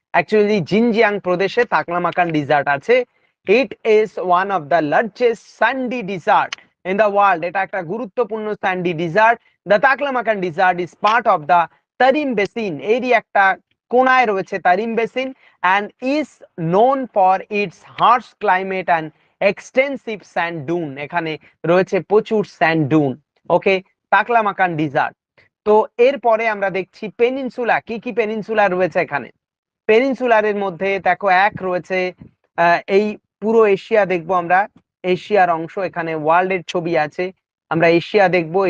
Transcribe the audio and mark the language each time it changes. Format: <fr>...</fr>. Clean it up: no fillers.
<bn>Actually Xinjiang প্রদেশে Taklamakan dessert আছে।</bn> <en>It is one of the largest sandy desert in the world।</en> <bn>এটা একটা গুরুত্বপূর্ণ sandy desert।</bn> <en>The Taklamakan desert is part of the Tarim Basin,</en> <bn>এরই একটা কোনায় রয়েছে Tarim basin,</bn> <en>and is known for its harsh climate and extensive sand dune।</en> <bn>এখানে রয়েছে প্রচুর স্যান্ড ডুন। ওকে, তাকলামাকান ডিজার্ট। তো এরপরে আমরা দেখছি পেনিনসুলা, কি কি পেনিনসুলা রয়েছে এখানে। পেনিনসুলারের মধ্যে দেখো এক রয়েছে, এই পুরো এশিয়া দেখবো আমরা, এশিয়ার অংশ, এখানে ওয়ার্ল্ডের ছবি আছে, আমরা এশিয়া দেখবো।</bn>